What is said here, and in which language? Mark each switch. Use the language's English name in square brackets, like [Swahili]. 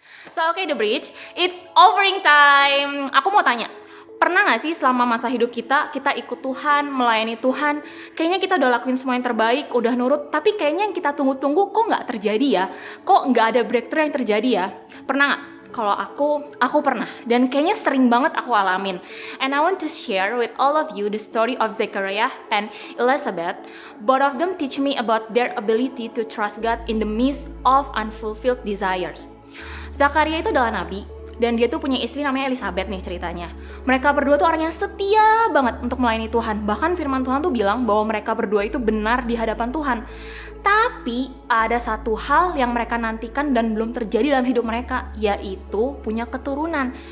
[English] So okay, The Bridge, it's offering time. [Indonesian] Aku mau tanya, pernah gak sih selama masa hidup kita ikut Tuhan, melayani Tuhan, kayaknya kita udah lakuin semua yang terbaik, udah nurut, tapi kayaknya yang kita tunggu-tunggu kok gak terjadi ya? Kok gak ada breakthrough yang terjadi ya? Pernah gak? Kalau aku pernah, dan kayaknya sering banget aku alamin. [English] And I want to share with all of you the story of Zechariah and Elizabeth. Both of them teach me about their ability to trust God in the midst of unfulfilled desires. [Indonesian] Zakaria itu adalah nabi, dan dia tuh punya istri namanya Elizabeth nih ceritanya. Mereka berdua tuh orang yang setia banget untuk melayani Tuhan. Bahkan firman Tuhan tuh bilang bahwa mereka berdua itu benar di hadapan Tuhan. Tapi ada satu hal yang mereka nantikan dan belum terjadi dalam hidup mereka, yaitu punya keturunan.